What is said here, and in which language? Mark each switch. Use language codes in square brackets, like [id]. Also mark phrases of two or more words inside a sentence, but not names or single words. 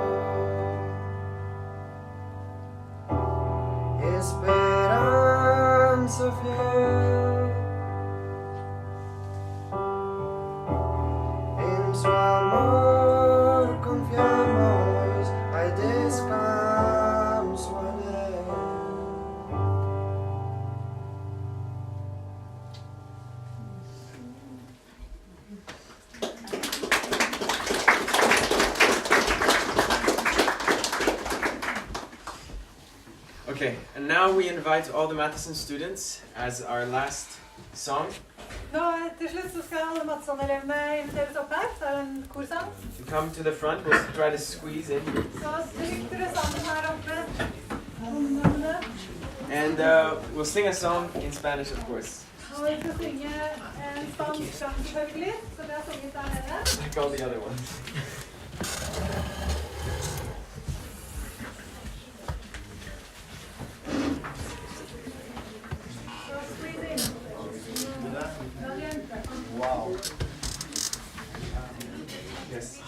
[es] esperanza fiel, en su amor confiamos, hay descanso en él. [en] Okay, and now we invite all the Matheson students as our last song [no] Nå, til slutt så skal alle Madsson-elevene inviteres opp her. Så er det en korsang. [en] to come to the front. We'll try to squeeze in. [no] Så stryk dere sammen her oppe. Ungdommene. [en] And we'll sing a song in Spanish, of course, [no] Og vi skal synge en spansk sang selvfølgelig, som vi har sunget der nede. [en] like all the other ones. [no] Så [en] squeeze in. [no] Valiente. [en] Wow. Yes.